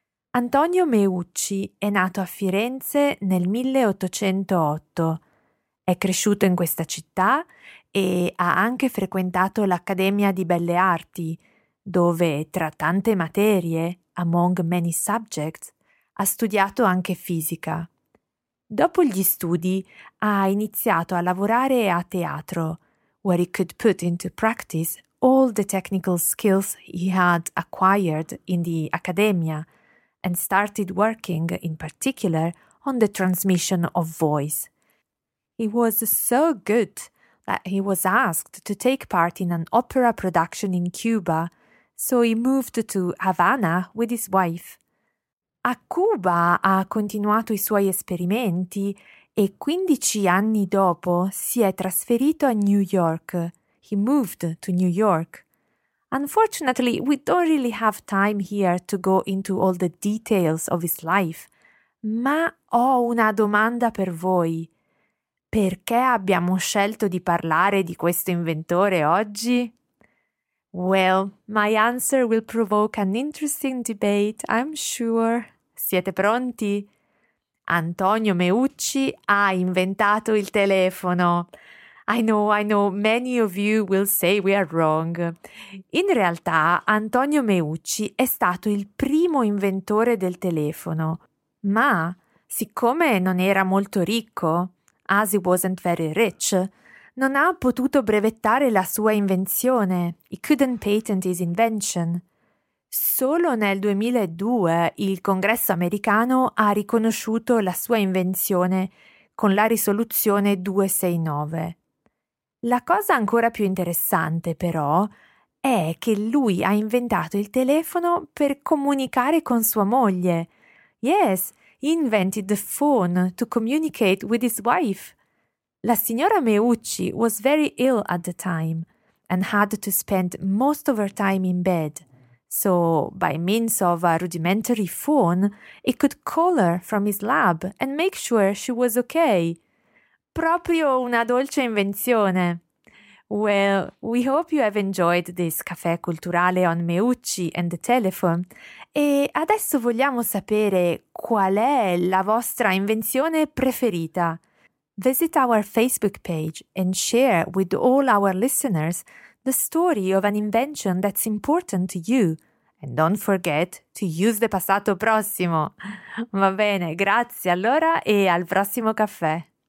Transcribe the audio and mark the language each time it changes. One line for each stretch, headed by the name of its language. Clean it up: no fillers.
Italian: Antonio Meucci è nato a Firenze nel 1808. È cresciuto in questa città e ha anche frequentato l'Accademia di Belle Arti, dove tra tante materie, among many subjects, ha studiato anche fisica.
English: Dopo gli studi ha iniziato a lavorare a teatro, where he could put into practice all the technical skills he had acquired in the Accademia, and started working in particular on the transmission of voice. He was so good that he was asked to take part in an opera production in Cuba, so he moved to Havana with his wife.
Italian: A Cuba ha continuato i suoi esperimenti e 15 anni dopo si è trasferito a New York.
English: He moved to New York. Unfortunately, we don't really have time here to go into all the details of his life, ma ho una domanda per voi.
Italian: Perché abbiamo scelto di parlare di questo inventore oggi?
English: Well, my answer will provoke an interesting debate, I'm sure.
Italian: Siete pronti? Antonio Meucci ha inventato il telefono.
English: I know, many of you will say we are wrong.
Italian: In realtà, Antonio Meucci è stato il primo inventore del telefono. Ma, siccome non era molto ricco... as he wasn't very rich, non ha potuto brevettare la sua invenzione.
English: He couldn't patent his invention.
Italian: Solo nel 2002 il Congresso americano ha riconosciuto la sua invenzione con la risoluzione 269. La cosa ancora più interessante, però, è che lui ha inventato il telefono per comunicare con sua moglie.
English: Yes, he invented the phone to communicate with his wife. La signora Meucci was very ill at the time and had to spend most of her time in bed. So, by means of a rudimentary phone, he could call her from his lab and make sure she was okay. Proprio una dolce invenzione. Well, we hope you have enjoyed this caffè culturale on Meucci and the telephone.
Italian: E adesso vogliamo sapere qual è la vostra invenzione preferita.
English: Visit our Facebook page and share with all our listeners the story of an invention that's important to you. And don't forget to use the passato prossimo.
Italian: Va bene, grazie allora e al prossimo caffè.